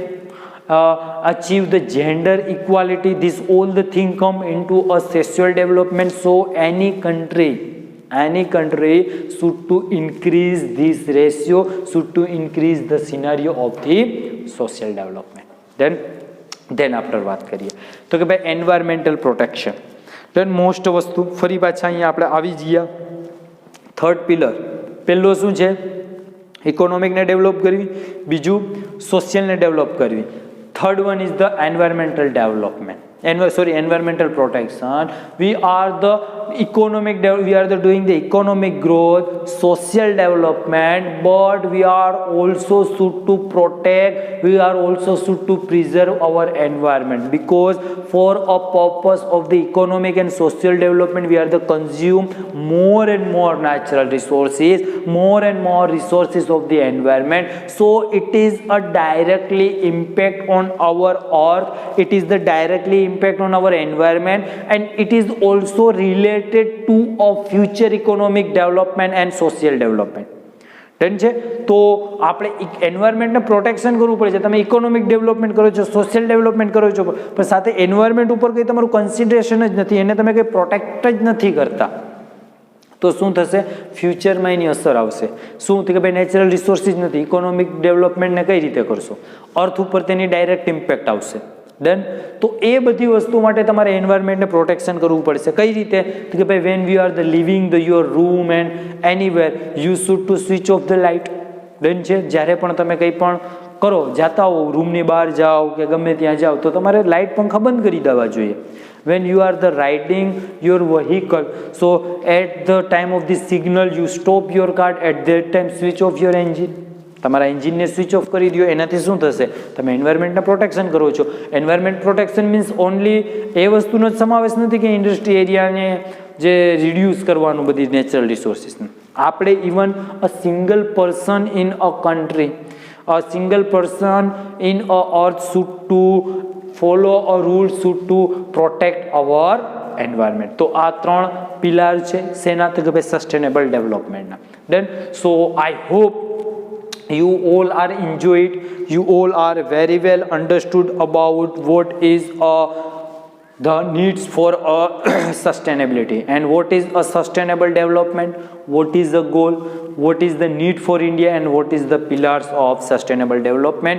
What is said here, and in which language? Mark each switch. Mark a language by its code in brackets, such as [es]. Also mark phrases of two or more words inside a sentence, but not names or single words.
[en] Achieve the gender equality. This all the thing come into a social development. So any country should to increase this ratio, should to increase the scenario of the social development. then after [gu] વાત કરીએ તો કે ભાઈ [en] environmental protection. [gu] then મોસ્ટ વસ્તુ ફરી પાછા અહીંયા આપણે આવી ગયા. [en] third pillar, [gu] પહેલો શું છે, ઇકોનોમિકને ડેવલપ કરવી, બીજું સોશિયલને ડેવલપ કરવી. [en] Third one is the environmental development. Environmental protection. We are the doing the economic growth, social development, but we are also should to protect, we are also should to preserve our environment, because for a purpose of the economic and social development we are the consume more and more natural resources, more and more resources of the environment. So it is a directly impact on our earth, it is the directly impact on our environment, and it is also related to a future economic development and social development. [gu] ડન છે, તો આપણે [en] environmentને protection [gu] કરવું પડે છે. તમે [en] economic development [gu] કરો છો, [en] social development [gu] કરો છો, પણ સાથે એન્વાયરમેન્ટ ઉપર કંઈ તમારું કન્સિડરેશન જ નથી, એને તમે કંઈ પ્રોટેક્ટ જ નથી કરતા, તો શું થશે, ફ્યુચરમાં એની અસર આવશે. શું કે ભાઈ [en] natural resources [gu] નથી, [en] economic developmentને [gu] કઈ રીતે કરશો, અર્થ ઉપર તેની [en] direct impact [gu] આવશે. ડન. તો એ બધી વસ્તુ માટે તમારે [en] environmentને protection [gu] કરવું પડશે. કઈ રીતે? તો કે ભાઈ [en] when we are the living the your room and anywhere you should to switch off the light. [gu] ડન છે. જ્યારે પણ તમે કંઈ પણ કરો, જાતા હો, રૂમની બહાર જાઓ કે ગમે ત્યાં જાઓ, તો તમારે લાઇટ પંખા બંધ કરી દેવા જોઈએ. [en] when you are the riding your vehicle, so at the time of the signal you stop your car, at that time switch off your engine. [gu] તમારા એન્જિનને [en] switch off [gu] કરી દો. એનાથી શું થશે? તમે એન્વાયરમેન્ટના પ્રોટેક્શન કરો છો. [en] environment protection means only [gu] એ વસ્તુનો જ સમાવેશ નથી કે [en] industry areaને [gu] જે રિડ્યુસ કરવાનું બધી [en] natural resourcesને. [gu] આપણે [en] even a single person in a country, a single person in a earth should to follow a rule, should to protect our environment. [gu] તો આ 3 પિલર છે સેના તો કે ભાઈ [en] sustainable developmentના. [gu] ડન. [en] so I hope you all are enjoyed, you all are very well understood about what is the needs for a sustainability and what is a sustainable development, what is the goal, what is the need for India, and what is the pillars of sustainable development.